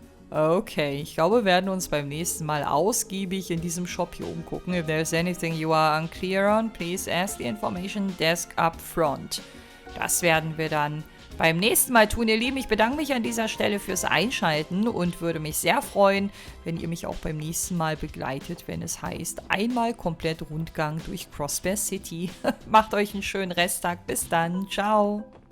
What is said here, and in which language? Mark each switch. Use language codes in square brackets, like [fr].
[de] Okay, ich glaube, wir werden uns beim nächsten Mal ausgiebig in diesem Shop hier umgucken. [en] If there's anything you are unclear on, please ask the information desk up front. [de] Das werden wir dann beim nächsten Mal tun, ihr Lieben. Ich bedanke mich an dieser Stelle fürs Einschalten und würde mich sehr freuen, wenn ihr mich auch beim nächsten Mal begleitet, wenn es heißt, einmal komplett Rundgang durch Crossbell City. Macht euch einen schönen Resttag. Bis dann. Ciao.